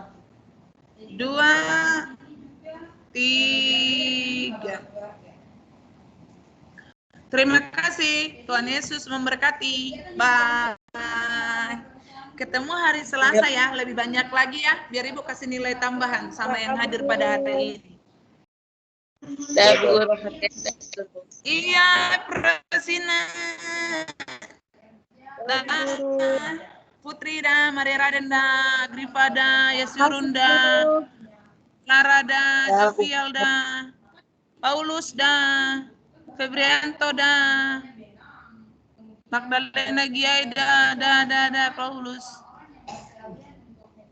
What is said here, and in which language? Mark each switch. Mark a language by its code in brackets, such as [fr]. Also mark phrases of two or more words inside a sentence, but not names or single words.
[id] 2, 3. Terima kasih. Tuhan Yesus memberkati. Bye. Ketemu hari Selasa ya. Lebih banyak lagi ya. Biar Ibu kasih nilai tambahan sama yang hadir pada hari ini. Iya, Presina. Putri dah, Maria Raden dah, Grifa dah, Yasurun dah, Clara dah, Jovial dah, Paulus dah, Febrianto dah, Magdalena Giai dah, Paulus.